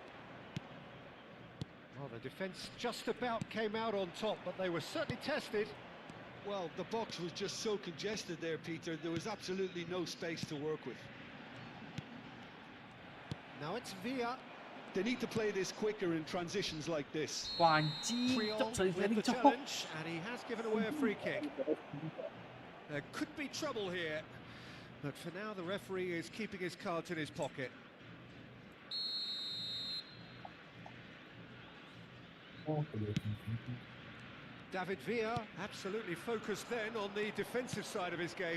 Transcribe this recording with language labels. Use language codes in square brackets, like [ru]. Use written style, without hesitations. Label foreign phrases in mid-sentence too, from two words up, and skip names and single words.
[en] Well, the defence just about came out on top, but they were certainly tested. Well, the box was just so congested there, Peter. There was absolutely no space to work with. Now it's Villa. They need to play this quicker in transitions like this. [id] Wah, anjing. Priol [jv] Cok, [en] sorry, with the [jv] cok. [en] challenge, and he has given away a free kick. There could be trouble here, but for now the referee is keeping his cards in his pocket. David Villa absolutely focused then on the defensive side of his game.